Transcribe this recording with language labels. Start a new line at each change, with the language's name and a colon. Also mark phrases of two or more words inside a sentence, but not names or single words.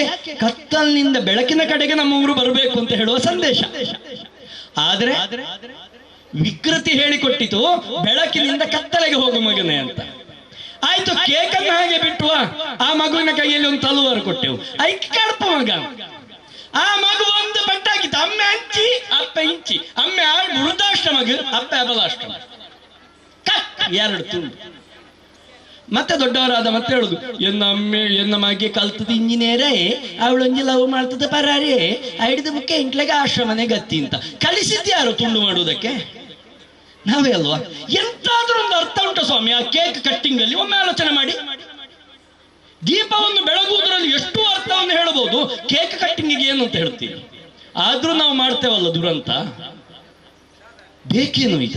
Kannada: ಕತ್ತಲಿನಿಂದ ಬೆಳಕಿನ ಕಡೆಗೆ ನಮ್ಮ ಊರು ಬರಬೇಕು ಅಂತ ಹೇಳುವ ಸಂದೇಶ. ಆದ್ರೆ ವಿಕೃತಿ ಹೇಳಿಕೊಟ್ಟಿತು ಬೆಳಕಿನಿಂದ ಕತ್ತಲೆಗೆ ಹೋಗು ಮಗನೇ ಅಂತ. ಆಯ್ತು, ಕೇಕನ್ನು ಹಾಗೆ ಬಿಟ್ಟುವ, ಆ ಮಗುವಿನ ಕೈಯಲ್ಲಿ ಒಂದು ತಲುವಾರು ಕೊಟ್ಟೆವು,
Tulu: ಐಕ್ ಕಡಪ ಮಗ.
Kannada: ಆ ಮಗು ಒಂದು ಬಟ್ಟಾಗಿತ್ತು,
Tulu: ಅಮ್ಮೆ ಹಂಚಿ ಅಪ್ಪ ಇಂಚಿ, ಅಮ್ಮೆ ವೃದ್ಧಾಶ್ರಮಗ, ಅಪ್ಪ ಅಬಲಾಶ್ರಮ, 2 ತುಂಡು.
Kannada: ಮತ್ತೆ ದೊಡ್ಡವರಾದ ಮತ್ತೆ ಹೇಳುದು,
Tulu: ಎನ್ನ ಮಗೆ ಕಲ್ತದ ಇಂಜಿನಿಯರೇ, ಅವಳೊಂಜಿ ಲವ್ ಮಾಡ್ತದ ಪರಾರೇ, ಐಡಿದ ಬುಕ್ಕೆ ಇಂಟ್ಲೆಗೆ ಆಶ್ರಮನೆ ಗತಿ ಅಂತ.
Kannada: ಕಲಿಸಿದ್ಯಾರು ತುಂಡು ಮಾಡುವುದಕ್ಕೆ? ನಾವೇ ಅಲ್ವಾ? ಎಂತಾದ್ರೂ ಒಂದು ಅರ್ಥ ಉಂಟು ಸ್ವಾಮಿ ಆ
English: cake cutting
Kannada: ಅಲ್ಲಿ? ಒಮ್ಮೆ ಆಲೋಚನೆ ಮಾಡಿ. ದೀಪವನ್ನು ಬೆಳಗುವುದರಲ್ಲಿ ಎಷ್ಟು ಅರ್ಥವನ್ನು ಹೇಳಬಹುದು, ಕೇಕ್ ಕಟ್ಟಿಂಗಿಗೆ ಏನು ಅಂತ ಹೇಳ್ತೀವಿ. ಆದ್ರೂ ನಾವು ಮಾಡ್ತೇವಲ್ಲ ದುರಂತ. ಬೇಕೇನು ಇದು?